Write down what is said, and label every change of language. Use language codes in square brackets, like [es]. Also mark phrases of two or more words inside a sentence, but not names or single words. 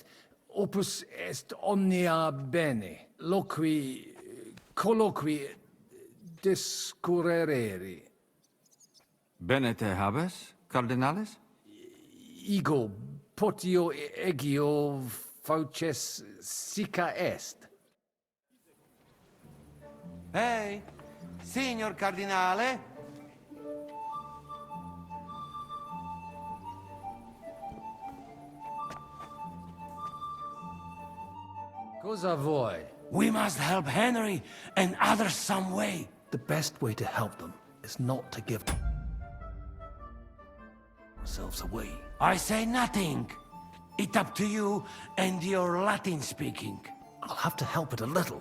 [la] Opus est omnia bene. Loqui, colloqui, discurrere. Bene te habes, cardinalis? Ego, potio egio fauces sica est. [it] Ehi, signor cardinale? Cosa vuoi? [en] We must help Henry and others some way. The best way to help them is not to give ourselves away. I say nothing. It's up to you and your Latin speaking. I'll have to help it a little.